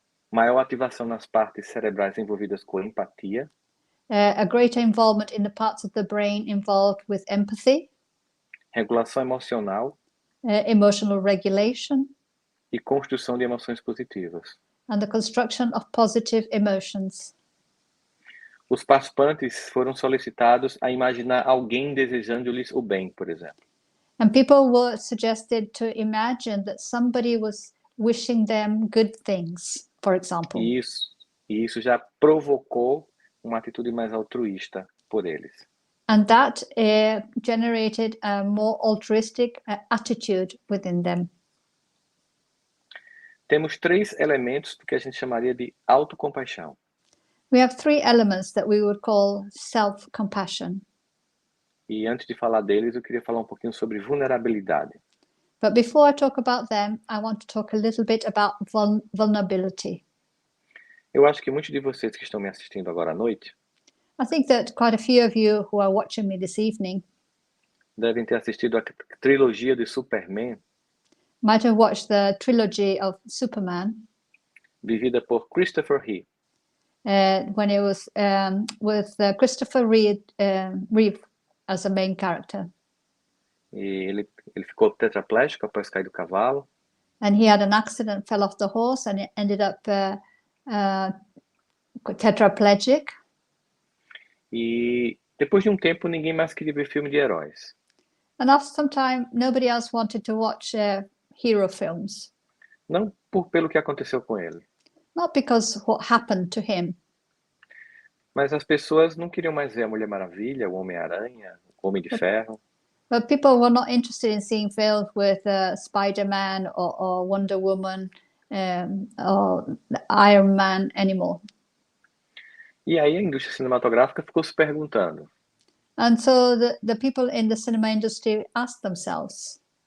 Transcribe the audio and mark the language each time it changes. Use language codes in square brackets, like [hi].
[pt] Maior ativação nas partes cerebrais envolvidas com empatia, [en] a greater involvement in the parts of the brain involved with empathy, [pt] regulação emocional [en] emotional regulation, [pt] e construção de emoções positivas. [en] and the construction of positive emotions. [pt] Os participantes foram solicitados a imaginar alguém desejando-lhes o bem, por exemplo. [en] And people were suggested to imagine that somebody was wishing them good things, for example. [pt] E isso já provocou uma atitude mais altruísta por eles. [en] And that generated a more altruistic attitude within them. [pt] Temos 3 elementos do que a gente chamaria de autocompaixão. [en] We have 3 elements that we would call self-compassion. [pt] E antes de falar deles, eu queria falar um pouquinho sobre vulnerabilidade. [en] But before I talk about them, I want to talk a little bit about vulnerability. [pt] Eu acho que muitos de vocês que estão me assistindo agora à noite [en] I think that quite a few of you who are watching me this evening [pt] devem ter assistido a trilogia de Superman, [en] might have watched the trilogy of Superman [pt] vivida por Christopher Reeve. [en] when it was with Christopher Reeve as a main character. [pt] E ele ficou tetraplégico após cair do cavalo. [en] And he had an accident, fell off the horse, and it ended up tetraplegic. [pt] E depois de um tempo, ninguém mais queria ver filme de heróis. [en] And after some time, nobody else wanted to watch hero films. [pt] Não pelo que aconteceu com ele, [en] Not because what happened to him, [pt] mas as pessoas não queriam mais ver a Mulher Maravilha, o Homem-Aranha, o Homem de Ferro. [en] but people were not interested in seeing films with Spider-Man or Wonder Woman or Iron Man anymore. [pt] E aí a indústria cinematográfica ficou se perguntando: [en] And so the people in the cinema industry asked themselves,